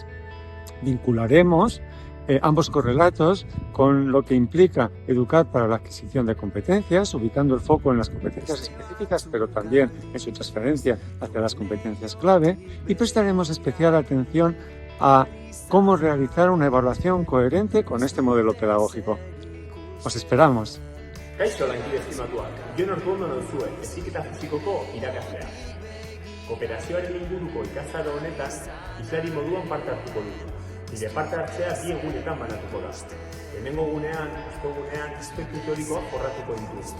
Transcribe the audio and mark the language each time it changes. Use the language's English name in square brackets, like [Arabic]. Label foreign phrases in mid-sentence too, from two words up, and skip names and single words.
[Spanish] Vincularemos ambos correlatos con lo que implica educar para la adquisición de competencias, ubicando el foco en las competencias específicas, pero también en su transferencia hacia las competencias clave, y prestaremos especial atención a cómo realizar una evaluación coherente con este modelo pedagógico. Os esperamos. [Basque] Kaixo lankide estimatuak, Jon Ortuondo nauzue, heziketa fisikoko irakaslea. Kooperazioaren inguruko ikastaro honetan, hizlari moduan parte hartuko dut. Nire parte hartzea 2 egunetan banatuko da. Lehenengo gunean, ostegunean, aspektu teorikoak jorratuko ditugu.